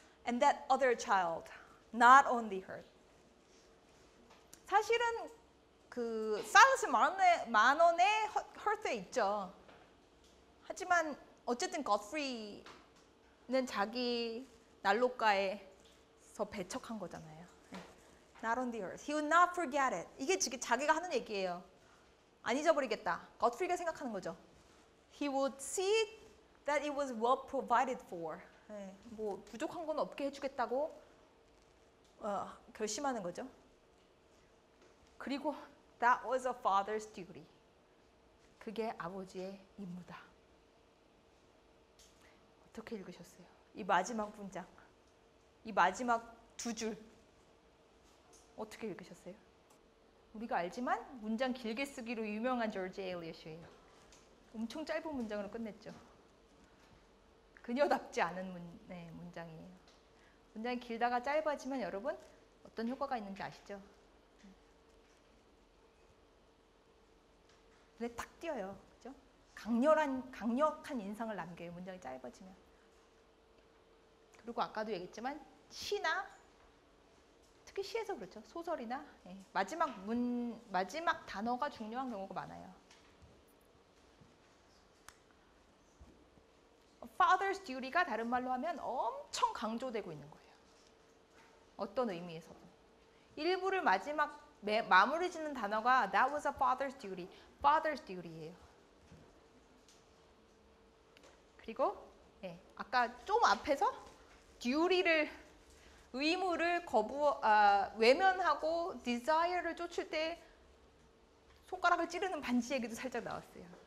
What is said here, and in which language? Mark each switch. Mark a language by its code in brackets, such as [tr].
[en] And that other child not only hurt. [ko] 사실은 그 사일러스 만원의 hurt에 있죠. 하지만 어쨌든 godfrey는 자기 난로가에서 배척한 거잖아요. [en] Not on the earth. He would not forget it. [ko] 이게 자기가 하는 얘기예요. 안 잊어버리겠다. godfrey가 생각하는 거죠. [en] He would see that it was well provided for. [ko] 뭐 부족한 건 없게 해주겠다고 결심하는 거죠. [en] 그리고 that was a father's duty. [ko] 그게 아버지의 임무다. 어떻게 읽으셨어요? 이 마지막 문장, 이 마지막 두 줄 어떻게 읽으셨어요? 우리가 알지만 문장 길게 쓰기로 유명한 조지 엘리엇이에요. 엄청 짧은 문장으로 끝냈죠. 그녀답지 않은 문장이에요. 문장이 길다가 짧아지면 여러분 어떤 효과가 있는지 아시죠? 눈에 탁 띄어요. 그죠? 강력한 인상을 남겨요. 문장이 짧아지면. 그리고 아까도 얘기했지만 시나 특히 시에서 그렇죠. 소설이나 마지막 단어가 중요한 경우가 많아요. father's duty가 다른 말로 하면 엄청 강조되고 있는 거예요. 어떤 의미에서든. 일부를 마무리 짓는 단어가 [en] that was a father's duty. [ko] father's duty예요. 그리고 아까 좀 앞에서 duty를 의무를 외면하고 desire를 쫓을 때 손가락을 찌르는 반지 얘기도 살짝 나왔어요.